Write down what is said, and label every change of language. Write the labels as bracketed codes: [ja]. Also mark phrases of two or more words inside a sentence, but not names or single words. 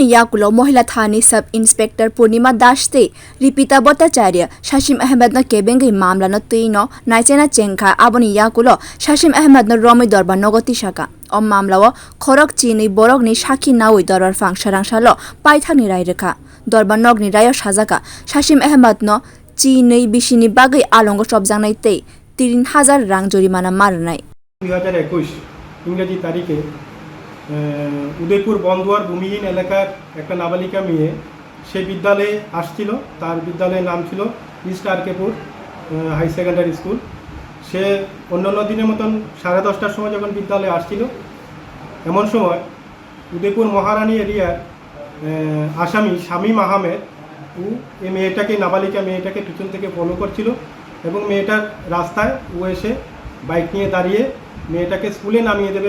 [trp] yagulo mohila thani [en] sub inspector [trp] Purnima daste ripita bhattacharya Shasim Ahmed no kebengai mamla no teino naichena chengkha aboni yagulo Shasim Ahmed no romi dorbar nogoti shaka o mamlao khorok chini borok ni sakhi nawi dorbarphang swrang salo paithani rai rekha dorbar nogni rayo sajaka Shasim Ahmed no Chinwi Bisini bagwi alongo chopjaknai tei 3000 rang jorimana marnai [bn] 2021 ইংরেজি তারিখে উদয়পুর বন্দুয়ার ভূমিহীন এলাকার একটা নাবালিকা মেয়ে সে বিদ্যালয়ে আসছিল তার বিদ্যালয়ের নাম ছিল ইস্ট আরকেপুর হাই সেকেন্ডারি স্কুল সে অন্যান্য দিনের মতন 10:30টার সময় যখন বিদ্যালয়ে আসছিল এমন সময় উদয়পুর মহারানী এরিয়ার আসামি শামীম আহমেদ এই মেয়েটাকে নাবালিকা মেয়েটাকে পিছন থেকে ফলো করছিল এবং মেয়েটার রাস্তায় ও এসে বাইক নিয়ে দাঁড়িয়ে মেয়েটাকে স্কুলে নামিয়ে দেবে